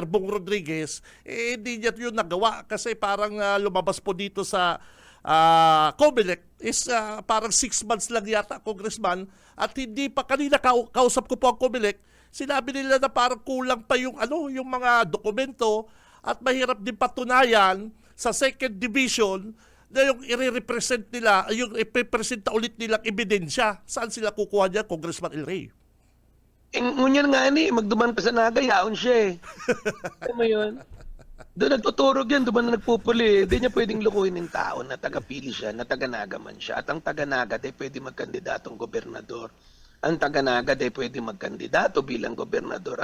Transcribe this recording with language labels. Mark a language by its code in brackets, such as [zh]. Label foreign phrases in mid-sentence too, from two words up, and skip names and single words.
[tl] Bong Rodriguez, hindi niya yun nagawa kasi parang lumabas po dito sa COMELEC is parang 6 months lang yata, Congressman, at hindi pa kanina kausap ko po ang COMELEC, sinabi nila na parang kulang pa yung yung mga dokumento at mahirap din patunayan sa [en] second division [tl] na yung i-represent nila, yung ipipresenta ulit nilang ebidensya. Saan sila kukuha niya, Congressman El Rey? [bik] Ngunyan nga magduman pa sa Naga, yaon siya [tl] Alam mo yun? Doon nagtuturog yan, doon na nagpupuli. Hindi niya pwedeng lukuhin ng tao na taga-pili siya, na taga-Naga man siya. At ang taga-Naga, pwede magkandidatong gobernador. Ang taga-Naga pwede magkandidato bilang gobernador.